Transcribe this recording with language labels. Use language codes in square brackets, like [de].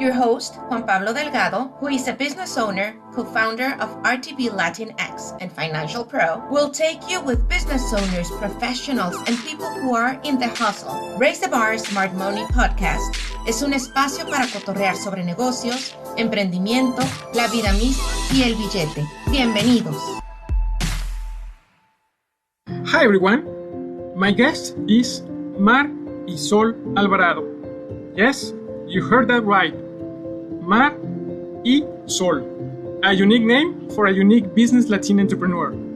[en] Your host, Juan Pablo Delgado, who is a business owner, co-founder of RTV Latinx and Financial Pro, will take you with business owners, professionals, and people who are in the hustle. [es] Raise the Bar Smart Money Podcast es un espacio para cotorrear sobre negocios, emprendimiento, la vida misma y el billete. Bienvenidos. [en] Hi everyone, my guest is Mar Y Sol Alvarado. Yes, you heard that right. Mar Y Sol, a unique name for a unique Business Latina entrepreneur.